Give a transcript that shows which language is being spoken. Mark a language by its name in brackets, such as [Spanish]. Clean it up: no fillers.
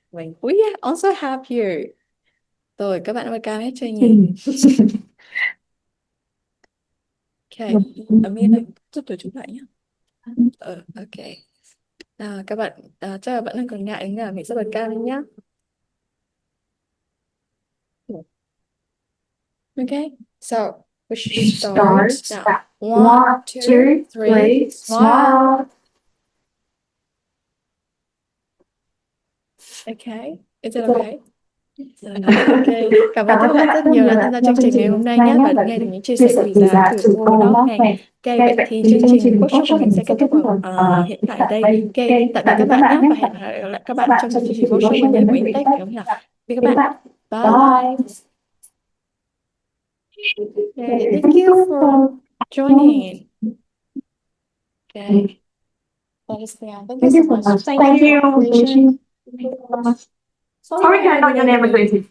[English] We also have you. [Vietnamese] Rồi, các bạn bật cam hết chưa nhỉ? Okay, Amir ơi, giúp tôi chụp lại nhé. Ok. Các bạn, chắc là bạn đang còn ngại đúng là mình sẽ bật cam lên nhé. [English] Okay, so we should start now. 1, 2, 3, smile. Okay, is it okay? Okay. [Vietnamese] Cảm ơn các bạn rất nhiều đã tham gia chương trình ngày hôm nay nhé và nghe được những chia sẻ quý giá từ cô Nót này. Ok, vậy thì chương trình workshop của mình sẽ kết thúc hiện tại đây. Ok, tạm biệt các bạn nhé và hẹn gặp lại các bạn trong chương trình workshop mới nhất của Intech phải không nhỉ? Tạm biệt các bạn. Bye. [English] Okay, thank you for joining. Okay. That is the end. Thank you so much. Thank you. Congratulations. Sorry, I got your name again.